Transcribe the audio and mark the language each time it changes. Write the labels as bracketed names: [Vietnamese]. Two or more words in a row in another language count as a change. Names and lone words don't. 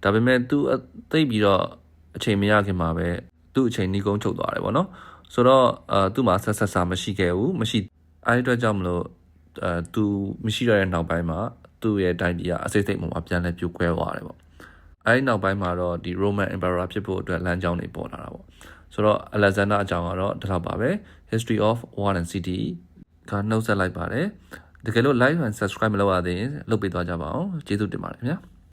[Burmese] ဒါပေမဲ့သူသိပြီးတော့အချိန်မရခင်မှာပဲသူ့အချိန်နှီးကုန်းချုပ်သွားတယ်ပေါ့နော်။ဆိုတော့သူ့မှာဆက်စာမရှိခဲ့ဘူး။မရှိအဲဒီအတွက်ကြောင့်မလို့သူမရှိတော့တဲ့နောက်ပိုင်းမှာသူ့ရဲ့တိုင်းပြည်ကအစိတ်စိတ်မှာပြန်လဲပြိုကွဲသွားတယ်ပေါ့။အဲဒီနောက်ပိုင်းမှာတော့ဒီ [English] Roman Emperor [Burmese] ဖြစ်ဖို့အတွက်လမ်းကြောင်းတွေပေါ်လာတာပေါ့ဆိုတော့ Alexander အကြောင်းကတော့ဒီလောက်ပါပဲ History of War and City ကနှုတ်ဆက်လိုက်ပါတယ်တကယ်လို့ [English] like and subscribe [Burmese] မလုပ်ရသေးရင်လုပ်ပေးသွားကြပါအောင်ကျေးဇူးတင်ပါတယ်ခင်ဗျာ